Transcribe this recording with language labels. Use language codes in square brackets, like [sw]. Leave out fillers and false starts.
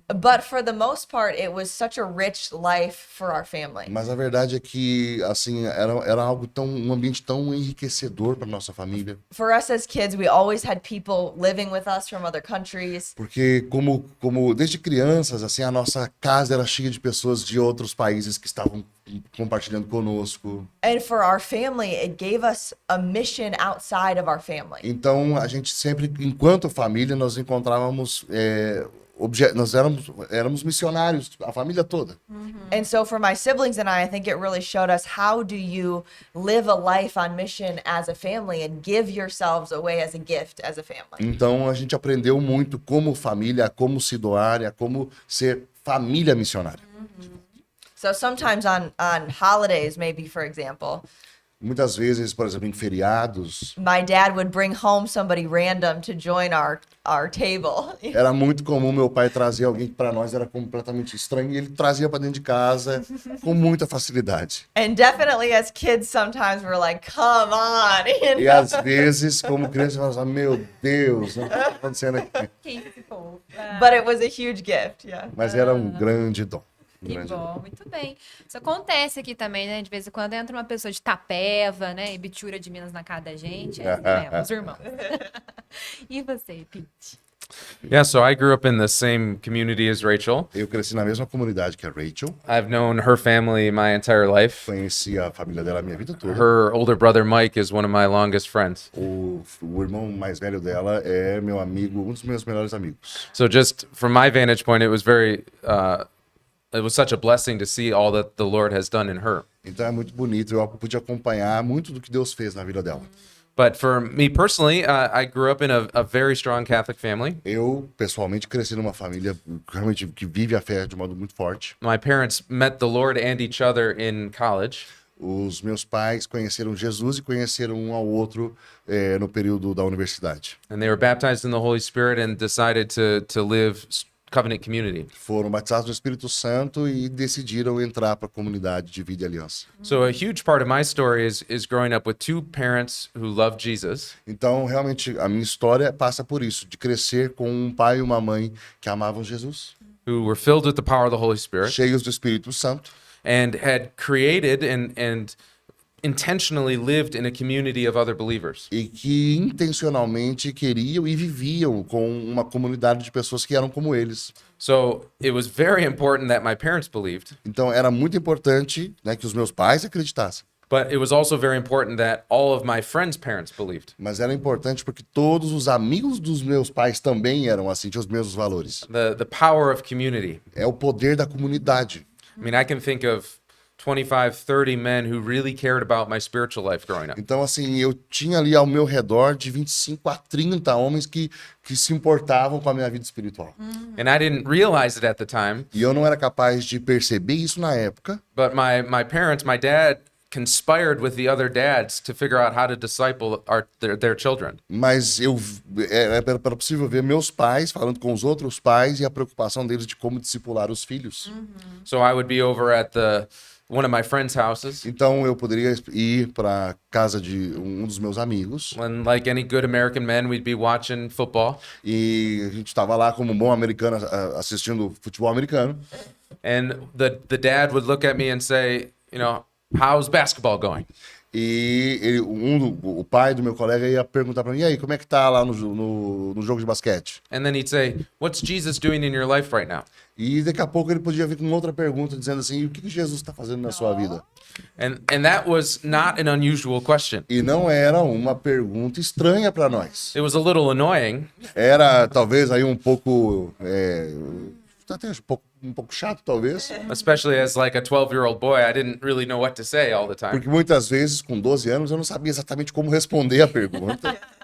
[en] but for the most part, it was such a rich life for our family. [pt] Mas a verdade é que, assim, era algo um ambiente tão enriquecedor para nossa família. [en] For us as kids, we always had people living with us from other countries. [pt] Porque como desde crianças, assim, a nossa casa era cheia de pessoas de outros países que estavam compartilhando conosco. [en] And for our family, it gave us a mission outside of our family. [pt] Então, a gente sempre, enquanto família, nós encontrávamos nós éramos missionários, a família toda. [en] And so for my siblings and I think it really showed us how do you live a life on mission as a family and give yourselves away as a gift as a family. [pt] Então, a gente aprendeu muito como família, a como se doar, a como ser família missionária. [en] So sometimes on holidays, maybe for example, [pt] Muitas vezes, por exemplo, em feriados, [en] my dad would bring home somebody random to join our table. [pt] era muito comum meu pai trazer alguém que para nós era completamente estranho, e ele trazia para dentro de casa com muita facilidade. [en] And definitely as kids sometimes we're like, come on. [pt] E às vezes, como criança, eu falava, meu Deus, o que está acontecendo aqui? Quem esse povo? [en] But it was a huge gift, yeah. [pt] Mas era um grande dom. Que Grande dom. bom, muito bem. Isso acontece aqui também, né? De vez em quando entra uma pessoa de Tapeva, né? E Bitura de Minas na casa da gente. É assim mesmo, os irmãos. E você, Pete? [en] Yeah, so I grew up in the same community as Rachel. [pt] Eu cresci na mesma comunidade que a Rachel. [en] I've known her family my entire life. [pt] Conheci a família dela a minha vida toda. [en] Her older brother Mike is one of my longest friends. [pt] O irmão mais velho dela é meu amigo, um dos meus melhores amigos. [en] So just from my vantage point, it was such a blessing to see all that the Lord has done in her. [pt] Então é muito bonito, eu pude acompanhar muito do que Deus fez na vida dela. [en] But for me personally, I grew up in a very strong Catholic family. [pt] Eu, pessoalmente, cresci numa família realmente que vive a fé de modo muito forte. [en] My parents met the Lord and each other in college. [pt] os meus pais conheceram Jesus e conheceram um ao outro no período da universidade. [en] And they were baptized in the Holy Spirit and decided to live covenant community. [pt] Foram batizados no Espírito Santo e decidiram entrar para a comunidade de vida e aliança. [en] So a huge part of my story is growing up with two parents who love Jesus. [pt] Então, realmente, a minha história passa por isso, de crescer com um pai e uma mãe que amavam Jesus, [en] Who were filled with the power of the Holy Spirit [pt] cheios do Espírito Santo, [en] and had created and intentionally lived in a community of other believers. [pt] e que intencionalmente queriam e viviam com uma comunidade de pessoas que eram como eles. [en] So it was very important that my parents believed, [pt] Então, era muito importante, né, que os meus pais acreditassem. [en] but it was also very important that all of my friends' parents believed. [pt] Mas era importante porque todos os amigos dos meus pais também eram assim, tinham os mesmos valores. [en] The power of community. [pt] É o poder da comunidade. [en] I mean, I can think of 25, 30 men who really cared about my spiritual life growing up. [pt] Então, assim, eu tinha ali ao meu redor de 25 a 30 homens que se importavam com a minha vida espiritual. [en] And I didn't realize it at the time, [pt] E eu não era capaz de perceber isso na época, [en] but my parents, my dad conspired with the other dads to figure out how to disciple their children. [pt] mas era possível ver meus pais falando com os outros pais e a preocupação deles de como discipular os filhos. [en] So I would be over at one of my friends' houses, [pt] Então, eu poderia ir para casa de um dos meus amigos [en] and like any good American men, we'd be watching football. [pt] e a gente estava lá como um bom americano assistindo futebol americano. [en] And the dad would look at me and say, how's basketball going? [pt] E o pai do meu colega ia perguntar para mim, e aí, como é que tá lá no jogo de basquete? [en] And then he'd say, what's Jesus doing in your life right now? [pt] E daqui a pouco ele podia vir com outra pergunta, dizendo assim, o que Jesus está fazendo na sua vida? [en] And that was not an unusual question. [pt] E não era uma pergunta estranha para nós. [en] It was a little annoying, [pt] Era talvez aí um pouco... até um pouco chato, talvez. [en] especially as like a 12-year-old boy. I didn't really know what to say all the time. [pt] Porque muitas vezes, com 12 anos, eu não sabia exatamente como responder a pergunta.